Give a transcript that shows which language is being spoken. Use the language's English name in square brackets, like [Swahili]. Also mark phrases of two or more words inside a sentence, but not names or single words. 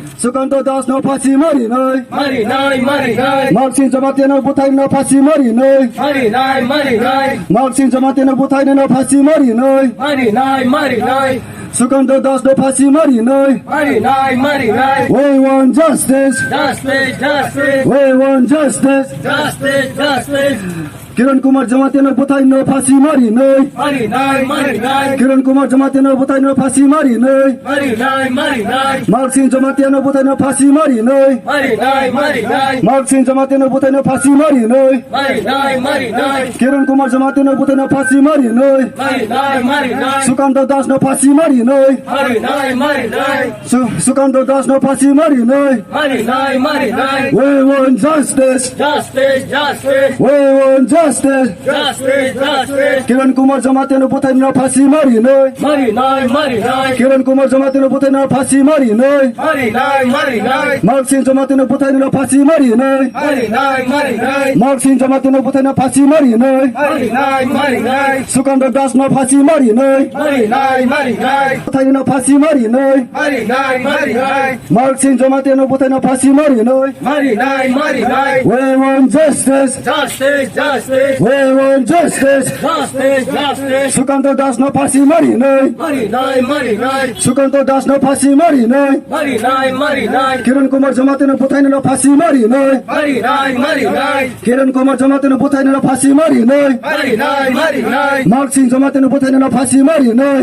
[Kok Borok] Sukanta das no phasi mari noi. Mari nai. Maxing Damcherra no buthai no phasi mari noi. Mari nai. Maxing Damcherra no buthai no phasi mari noi. Mari nai. Sukanta das no phasi mari noi. Mari nai. [English] We want justice. Justice. We want justice. Justice. [Kok Borok] Kiran Kumar Jawans no buthai no phasi mari noi. Mari nai. Kiran Kumar Jawans no buthai no phasi mari noi. Mari nai. Maxing Damcherra no buthai no phasi mari noi. Mari nai. Maxing Damcherra no buthai no phasi mari noi. Mari nai. Kiran Kumar Jawans no buthai no phasi mari noi. Mari nai. Sukanta das no phasi mari noi. Mari nai. Sukanta das no phasi mari noi. Mari nai. [English] We want justice. Justice. We want justice. Justice. [Kok Borok] Kiran Kumar Jawans no buthai no phasi mari noi. Mari nai. Kiran Kumar Jawans no buthai no phasi mari noi. Mari nai. Maxing Damcherra no buthai no phasi mari noi. Mari nai. Maxing Damcherra no buthai no phasi mari noi. Mari nai. Sukanta das no phasi mari noi. Mari nai. Buthai no phasi mari noi. Mari nai. Maxing Damcherra no buthai no phasi mari noi. Mari nai. [English] We want justice. Justice. We want justice. Justice. [Kok Borok] Sukanta das no phasi mari noi. Mari nai. Sukanta das no phasi mari noi. Mari nai. Kiran Kumar Jawans no buthai no phasi mari noi. Mari nai. Kiran Kumar Jawans no buthai no phasi mari noi. Mari nai. Maxing Damcherra no buthai no phasi mari noi.